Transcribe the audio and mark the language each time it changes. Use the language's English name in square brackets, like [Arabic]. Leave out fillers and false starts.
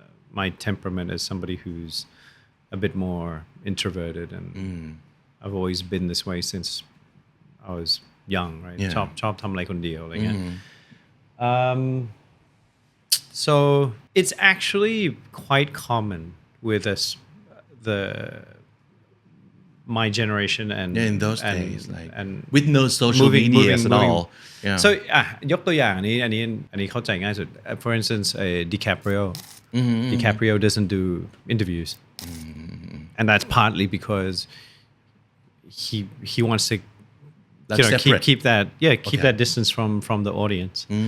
[English] my temperament as somebody who's a bit more introverted, and I've always been this way since I was young, right? Yeah. [Thai] ชอบทำอะไรคนเดียวอะไรเงี้ย [English] so it's actually quite common with us, the my generation and Yeah, in those and, days, like and with no social media at all. Yeah. so [Thai] ยกตัวอย่างอันนี้เข้าใจง่ายสุด [English] for instance DiCaprio doesn't do interviews, and that's partly because he wants to That's separate. keep that distance from the audience.